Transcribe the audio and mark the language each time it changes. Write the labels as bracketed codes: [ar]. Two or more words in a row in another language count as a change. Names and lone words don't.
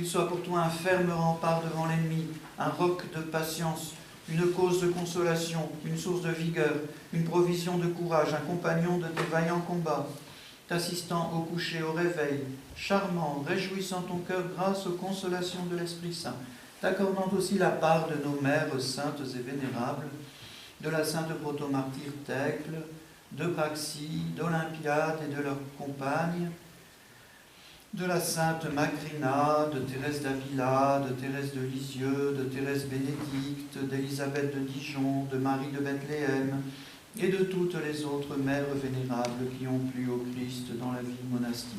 [fr] soit pour toi un ferme rempart devant l'ennemi, un roc de patience, une cause de consolation, une source de vigueur, une provision de courage, un compagnon de tes vaillants combats, t'assistant au coucher, au réveil, charmant, réjouissant ton cœur grâce aux consolations de l'Esprit Saint, t'accordant aussi la part de nos mères saintes et vénérables, de la sainte protomartyre Thècle, de Praxie, d'Olympiade et de leurs compagnes, de la sainte Macrina, de Thérèse d'Avila, de Thérèse de Lisieux, de Thérèse Bénédicte, d'Élisabeth de Dijon, de Marie de Bethléem, et de toutes les autres mères vénérables qui ont plu au Christ dans la vie monastique.